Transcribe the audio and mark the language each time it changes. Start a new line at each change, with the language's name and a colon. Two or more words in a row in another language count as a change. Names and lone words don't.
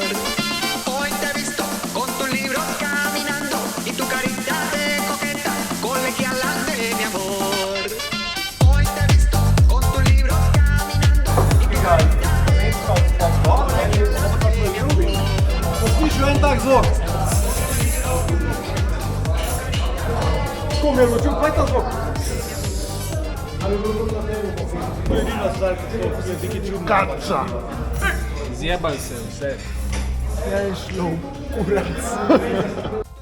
Spanish: Hoy te he visto con tus libros caminando y tu carita de coqueta, colegiala de mi amor. Hoy te he visto con tus libros caminando y tu carita de coqueta,
Slovenian: Slišil en tak zvok. Kom, je počul, kaj je ta zvok? To je edina stvar, ki je nekaj čudno. Kača! Zjebali se vse. Ja je šlo, kurac.